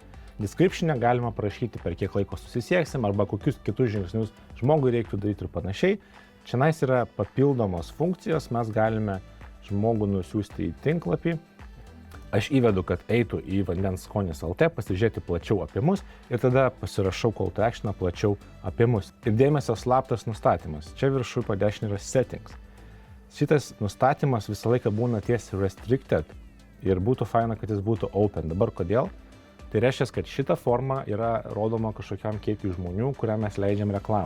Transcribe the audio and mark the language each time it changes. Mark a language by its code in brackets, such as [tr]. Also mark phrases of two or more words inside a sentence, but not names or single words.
[lt] Description'e galima prašyti, per kiek laiko susisieksim arba kokius kitus žingsnius žmogui reiktų daryti ir panašiai. Čia yra papildomos funkcijos, mes galime žmogų nusiųsti į tinklapį. Aš įvedu, kad eitų į vandenskonis.lt, pasižiūrėti plačiau apie mus ir tada pasirašau [en] call to action [lt] plačiau apie mus. Ir dėmesio slaptas nustatymas. Čia viršui po dešinį yra settings. Šitas nustatymas visą laiką būna ties restricted ir būtų faina, kad jis būtų open. Dabar kodėl? Tai reiškia, kad šita forma yra rodoma kažkokiam kiekiui žmonių, kuriam mes leidžiam reklamą.